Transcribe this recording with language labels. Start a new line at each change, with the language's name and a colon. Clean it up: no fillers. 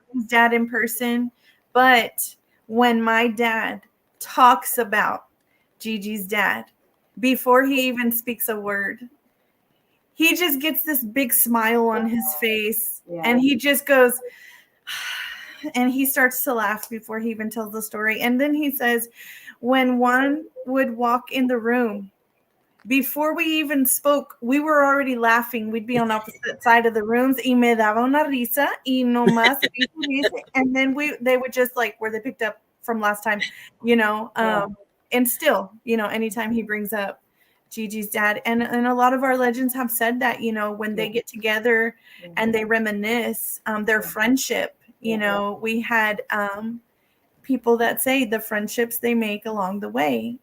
English: his dad in person, but when my dad talks about Gigi's dad, before he even speaks a word, he just gets this big smile on his face and Yeah. he just goes, and he starts to laugh before he even tells the story. And then he says, when one would walk in the room, before we even spoke, we were already laughing. We'd be on opposite side of the rooms.
Spanish: Y me daba una risa y no más.
English: And then they would just like where they picked up from last time, Yeah. and still, anytime he brings up Gigi's dad, and a lot of our legends have said that, when they get together and they reminisce their friendship, we had people that say the friendships they make along the way.